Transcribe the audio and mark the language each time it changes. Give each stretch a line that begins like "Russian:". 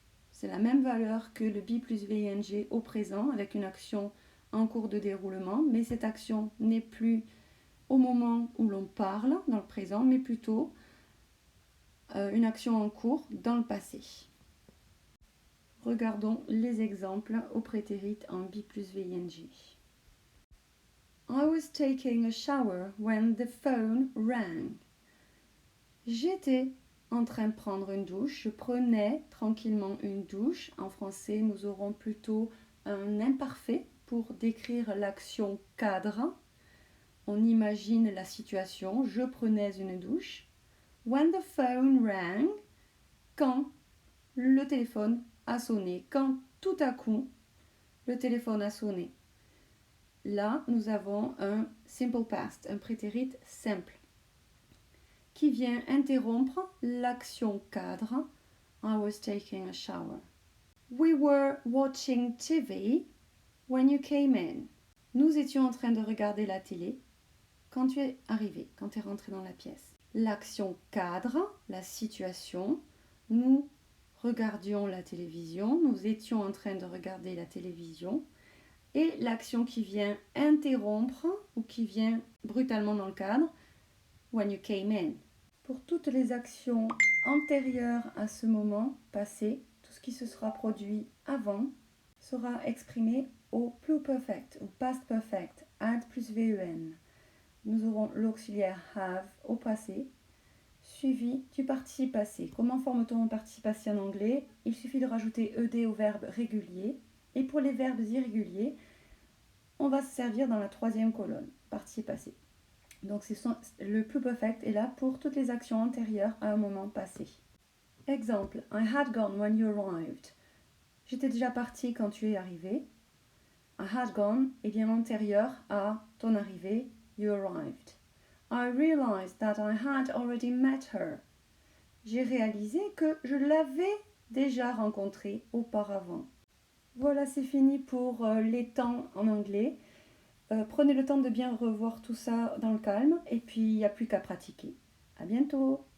French: C'est la même valeur que le be plus VING au présent avec une action en cours de déroulement, mais cette action n'est plus au moment où l'on parle dans le présent, mais plutôt une action en cours dans le passé. Regardons les exemples au prétérit en be plus VING.
English: I was taking a shower when the phone rang.
French: J'étais en train de prendre une douche, je prenais tranquillement une douche. En français, nous aurons plutôt un imparfait pour décrire l'action cadre. On imagine la situation, je prenais une douche.
English: When the phone rang,
French: quand le téléphone a sonné, quand tout à coup le téléphone a sonné. Là, nous avons un simple past, un prétérit simple, qui vient interrompre l'action cadre.
English: I was taking a shower. We were watching TV when you came in.
French: Nous étions en train de regarder la télé quand tu es arrivé, quand tu es rentré dans la pièce. L'action cadre, la situation, nous regardions la télévision, nous étions en train de regarder la télévision. Et l'action qui vient interrompre ou qui vient brutalement dans le cadre,
English: when you came in.
French: Pour toutes les actions antérieures à ce moment passé, tout ce qui se sera produit avant sera exprimé au pluperfect ou past perfect, had plus VEN. Nous aurons l'auxiliaire have au passé, suivi du participe passé. Comment forme-t-on un participe passé en anglais? Il suffit de rajouter ed au verbe régulier. Et pour les verbes irréguliers, on va se servir dans la troisième colonne, participe passé. Donc le pluperfect est là pour toutes les actions antérieures à un moment passé.
English: Exemple, I had gone when you arrived.
French: J'étais déjà parti quand tu es arrivé.
English: I had gone
French: est bien antérieur à ton arrivée,
English: you arrived. I realized that I had already met her.
French: J'ai réalisé que je l'avais déjà rencontrée auparavant. Voilà, c'est fini pour les temps en anglais. Prenez le temps de bien revoir tout ça dans le calme et puis il n'y a plus qu'à pratiquer. À bientôt!